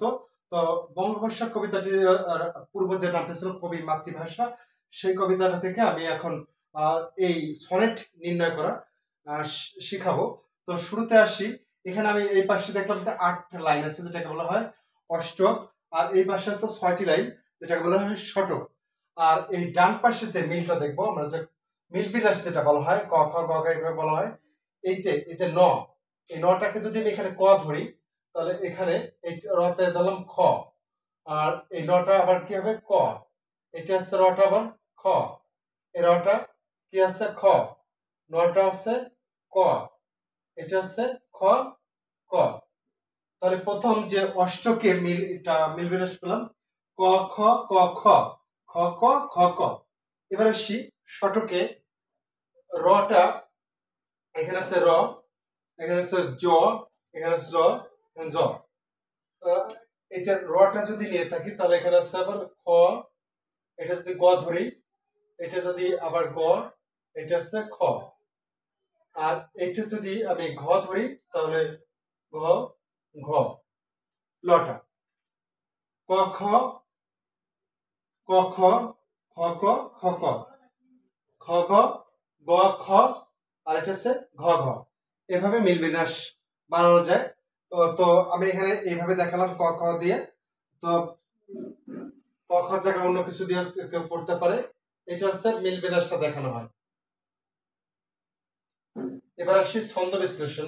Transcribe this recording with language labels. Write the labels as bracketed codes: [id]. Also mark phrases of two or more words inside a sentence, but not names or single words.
[bn] তো বঙ্গভাষা কবিতাটি পূর্ব যে নামটা ছিল কবি মাতৃভাষা, সেই কবিতাটা থেকে আমি এখন এই সনেট নির্ণয় করা শিখাবো। তো শুরুতে আসি। এখানে আমি এই পাশে দেখলাম যে 8 লাইন আছে, যেটাকে বলা হয় অষ্টক, আর এই পাশে আছে 6টি লাইন, যেটাকে বলা হয় শতক। আর এই ডান পাশে যে মিলটা দেখবো আমরা, যে মিল বিন্যাস যেটা বলা হয় ক খ গ ঘ এইভাবে বলা হয়, এই যে ন, এই নটাকে যদি আমি এখানে ক ধরি, তাহলে এখানে এই রতে ধরলাম খ, আর এই নটা আবার কি হবে ক, এটা হচ্ছে রটা আবার খ, এই রটা কি আছে খ, নটা হচ্ছে ক, এটা হচ্ছে খ ক। তাহলে প্রথম যে অষ্টকে মিল বিন্যাস পেলাম ক খ ক খ খ ক খ ক। এবার আসি শতকে, রটা এখানে আছে র, এখানে আছে জ, এখানে আছে জ, জ। এই যে রটা যদি নিয়ে থাকি, তাহলে এখানে আছে আবার খ, এটা যদি গ ধরি, এটা যদি আবার গ, এটা আছে খ, আর এটা যদি আমি ঘ ধরি, তাহলে ঘ ঘ। লটা ক খ ক খ খ ক খ ক খ গ গ খ, আর এটা হচ্ছে ঘ ঘ। এভাবে মিল বিন্যাস বানানো যায়। তো আমি এখানে এইভাবে দেখালাম ক খ দিয়ে। তো ক খ জায়গায় অন্য কিছু দিয়ে কেউ করতে পারে, এটা হচ্ছে মিল বিন্যাসটা দেখানো হয়। এবার আসি ছন্দ বিশ্লেষণে।